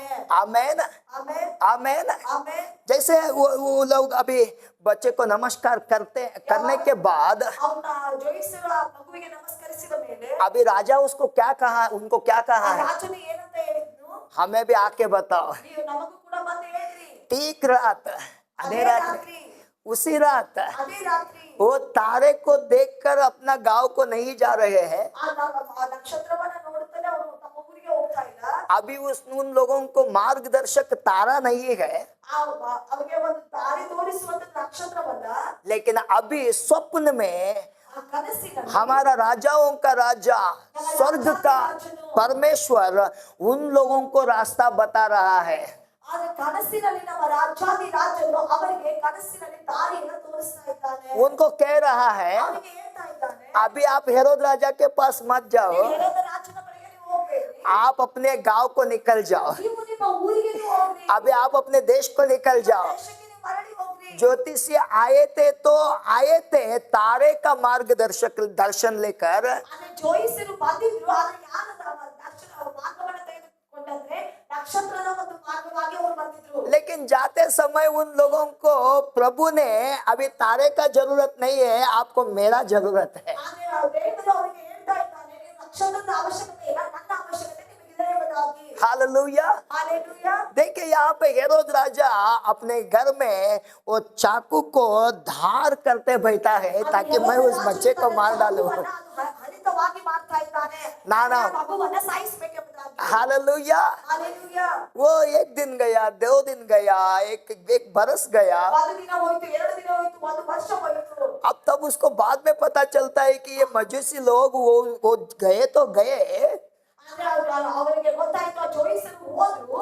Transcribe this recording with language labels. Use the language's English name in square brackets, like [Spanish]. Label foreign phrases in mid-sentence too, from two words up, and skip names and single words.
[Hindi] आमेन। [Kannada] ಆಮೆನ್, [Hindi] आमेन। [Kannada] ಆಮೆನ್. [Hindi] जैसे वो लोग अभी बच्चे को नमस्कार करने के बाद [Kannada] ಅವನ ಜೋಯಿಸರು ಆ ಮಗುವಿಗೆ ನಮಸ್ಕರಿಸಿದ ಮೇಲೆ [Hindi] अभी राजा उसको क्या कहा, उनको क्या [Kannada] ಆ [Hindi] कहा है? [Kannada] ರಾಜನು ಏನಂತ ಹೇಳಿದ್ನು? [Hindi] हमें भी आके बताओ। [Kannada] ನೀವು ನಮಗೂ ಕೂಡ ಬಂದು ಹೇಳ್ರಿ. [Hindi] ठीक रात, [Kannada] ಅದೇ [Hindi] अधे रात, [Kannada] ರಾತ್ರಿ, [Hindi] उसी रात [Kannada] ಅದೇ ರಾತ್ರಿ [Hindi] वो तारे को देखकर अपना गांव को नहीं जा रहे हैं। [Kannada] ಆ ನಕ್ಷತ್ರವನ್ನ ನೋಡುತ್ತಲೇ ಅವರು ತಮ್ಮ ಊರಿಗೆ ಹೋಗ್ತಾ ಇಲ್ಲ. [Hindi] अभी उन लोगों को मार्गदर्शक तारा नहीं है, [Kannada] ಅವರಿಗೆ ಒಂದು ದಾರಿ ತೋರಿಸುವಂತ ನಕ್ಷತ್ರವಲ್ಲ, [Hindi] लेकिन अभी स्वप्न में [Kannada] ಆ ಕನಸಿನಲ್ಲಿ [Hindi] हमारा राजाओं का राजा स्वर्ग का परमेश्वर उन लोगों को रास्ता बता रहा है। [Kannada] ಆದ್ರೆ ಕನಸಿನಲ್ಲಿ ನಮ್ಮ ರಾಜಾದಿ ರಾಜನು ಅವರಿಗೆ ಕನಸಿನಲ್ಲಿ ದಾರಿಯನ್ನು ತೋರಿಸ್ತಾ ಇದ್ದಾನೆ. [Hindi] उनको कह रहा है [Kannada] ಅವರಿಗೆ ಹೇಳ್ತಾ ಇದ್ದಾನೆ, [Hindi] अभी आप हेरोद राजा के पास मत जाओ, [Kannada] ನೀವು ಹೇರೋದ ರಾಜನ ಬಳಿಗೆ ನೀವು ಹೋಗ್ಬೇಡಿ, [Hindi] आप अपने गांव को निकल जाओ, [Kannada] ನೀವು ನಿಮ್ಮ ಊರಿಗೆ ನೀವು ಹೋಗ್ರಿ, [Hindi] अभी आप अपने देश को निकल जाओ। [Kannada] ದೇಶಕ್ಕೆ ನೀವು ಮರಳಿ ಹೋಗ್ರಿ. [Hindi] ज्योतिषी आए थे तारे का मार्गदर्शक दर्शन लेकर, [Kannada] ಆದ್ರೆ ಜೋಯಿಸರು ಬಂದಿದ್ರು, ಆದ್ರೆ ಯಾರದ ಮಾರ್ಗವನ್ನು ತೆಗೆದುಕೊಂಡಂದ್ರೆ ನಕ್ಷತ್ರದ ಒಂದು ಮಾರ್ಗವಾಗಿ ಅವರು ಬಂದಿದ್ರು. [Hindi] लेकिन जाते समय उन लोगों को प्रभु ने अभी तारे का जरूरत नहीं है, आपको मेरा जरूरत है। [Kannada] ಆದ್ರೆ ದೇವರು ಅವರಿಗೆ ಹೇಳ್ತಾ ಇದ್ದಾನೆ, ನೀವು ನಕ್ಷತ್ರದ ಅವಶ್ಯಕತೆ ಇಲ್ಲ, ನನ್ನ ಅವಶ್ಯಕತೆ ನಿಮಗಿದೆ ಎಂಬುದಾಗಿ. [Hindi] हालेलुया। हालेलुया। देखिए यहाँ पे हेरोद राजा अपने घर में वो चाकू को धार करते बैठा है ताकि मैं उस बच्चे को मार डालूं। [Kannada] ಹರಿತವಾಗಿ ಮಾಡ್ತಾ ಇದ್ದಾನೆ, ನಾನಾ ಮಗುವನ್ನ ಸಾಯಿಸಬೇಕೆಂಬುದಾಗಿ. [Hindi] हालेलुया। हालेलुया। वो एक दिन गया, 2 दिन गया, एक बरस गया। [Kannada] ಒಂದು ದಿನ ಹೋಯ್ತು, 2 ದಿನ ಹೋಯ್ತು, 1 ವರ್ಷ ಹೋಯ್ತು. [Hindi] अब तब उसको बाद में पता चलता है कि ये मजूसी लोग वो गए तो गए, [Kannada] ಆದ್ರೆ ಅವರಿಗೆ ಗೊತ್ತಾಯ್ತು ಆ ಜೋಯಿಸರು ಹೋದ್ರು,